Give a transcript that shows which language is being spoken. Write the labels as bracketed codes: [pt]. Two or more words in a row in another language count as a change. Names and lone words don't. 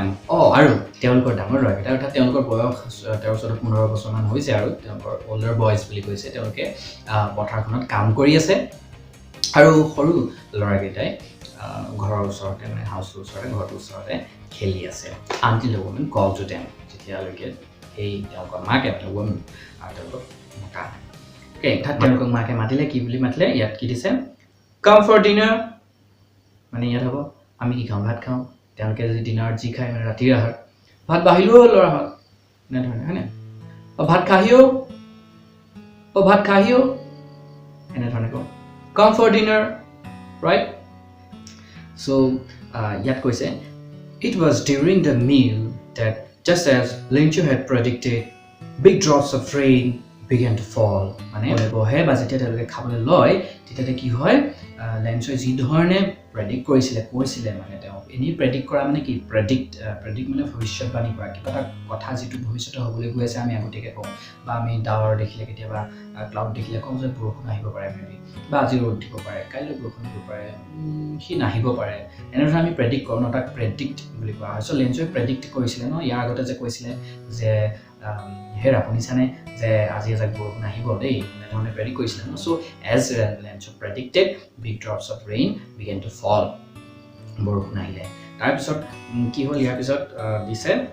[as] আৰু তেওঁলোকৰ ডাঙৰ ল'ৰা কেইটা অৰ্থাৎ তেওঁলোকৰ বয়স 13-15 বছৰমান হৈছে আৰু তেওঁলোকৰ [en] older boys [as] বুলি কৈছে তেওঁলোকে পথাৰখনত কাম কৰি আছে আৰু সৰু ল'ৰাকেইটাই ঘৰৰ ওচৰতে মানে হাউচৰ ওচৰতে ঘৰটোৰ ওচৰতে খেলি আছে [en] until the women called to them [as] যেতিয়ালৈকে সেই তেওঁলোকৰ মাকে মানে women আৰু তেওঁলোকক মতা Okay, তেওঁলোকক মাকে মাতিলে কি বুলি মাতিলে ইয়াত কি দিছে [en] Come for dinner [as] মানে ইয়াত হ'ব আমি কি খাওঁ ভাত খাওঁ তেওঁলোকে যদি ডিনাৰ যি খায় মানে ৰাতিৰ আহাৰ ভাত বাহিলো ল'ৰাহঁত এনেধৰণে হয়নে ভাত খাহিও এনেধৰণে কওঁ [en] Come for dinner right so [as] ইয়াত কৈছে [en] It was during the meal that just as Linchu had predicted big drops of rain began to fall [as] মানে বহে বা যেতিয়া তেওঁলোকে খাবলৈ লয় তেতিয়া কি হয় লেন্সই যি ধৰণে প্ৰেডিক্ট কৈছিলে মানে তেওঁ এনি প্ৰেডিক্ট কৰা মানে কি প্ৰেডিক্ট মানে ভৱিষ্যতবাণী কৰা কিবা এটা কথা যিটো ভৱিষ্যতে হ'বলৈ গৈ আছে আমি আগতীয়াকৈ কওঁ বা আমি ডাৱৰ দেখিলে কেতিয়াবা ক্লাউড দেখিলে কওঁ যে বৰষুণ আহিব পাৰে মেবি বা আজি ৰ'দ দিব পাৰে কাইলৈ বৰষুণ দিব পাৰে সি নাহিব পাৰে এনেধৰণে আমি প্ৰেডিক্ট কৰোঁ ন তাক প্ৰেডিক্ট বুলি কোৱা হয় চ' লেন্সই প্ৰেডিক্ট কৰিছিলে ন ইয়াৰ আগতে যে কৈছিলে যে হেৰা শুনিছানে যে আজি এজাক বৰষুণ আহিব দেই এনেধৰণে প্ৰেডিক্ট কৰিছিলে ন চ' [en] as Linchu predicted big drops of rain began to fall [as] বৰষুণ আহিলে তাৰপিছত কি হ'ল ইয়াৰ পিছত দিছে